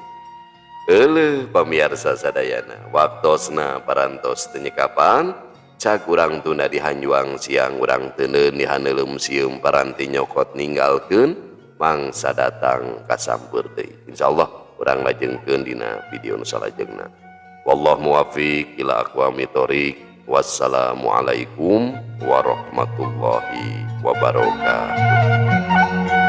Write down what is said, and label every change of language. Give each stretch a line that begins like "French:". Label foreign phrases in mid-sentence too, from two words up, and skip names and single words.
Sundanese: Pamiarsa sadayana waktosna parantos teu nyekapan cak urang tunda dihanjuang siang urang teuneun dihaneuleum sieum paranti nyokot ninggalkeun mangsa datang kasampeur deui. Insyaallah urang lajengkeun dina video nu salajengna.
Arabic: والله الموفق إلى أقوم الطريق. والسلام عليكم ورحمة الله وبركاته.